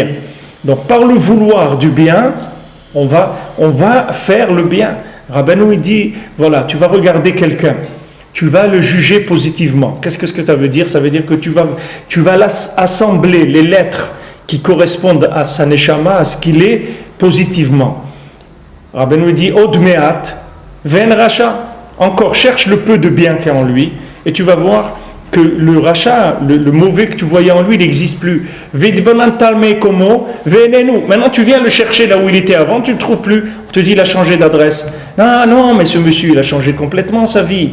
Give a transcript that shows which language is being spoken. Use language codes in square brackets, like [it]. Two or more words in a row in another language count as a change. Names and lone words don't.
[fr] Donc, par le vouloir du bien, on va faire le bien. Rabbeinu il dit, voilà, tu vas regarder quelqu'un, tu vas le juger positivement. Qu'est-ce que ça veut dire? Ça veut dire que tu vas assembler les lettres qui correspondent à sa neshama, à ce qu'il est, positivement. Rabbeinu dit, [he] עוד מעט ואין רשע, [fr] encore cherche le peu de bien qu'il y a en lui, et tu vas voir que le rachat, le mauvais que tu voyais en lui, il n'existe plus. Maintenant tu viens le chercher là où il était avant, tu ne le trouves plus. On te dit il a changé d'adresse. Non, mais ce monsieur il a changé complètement sa vie.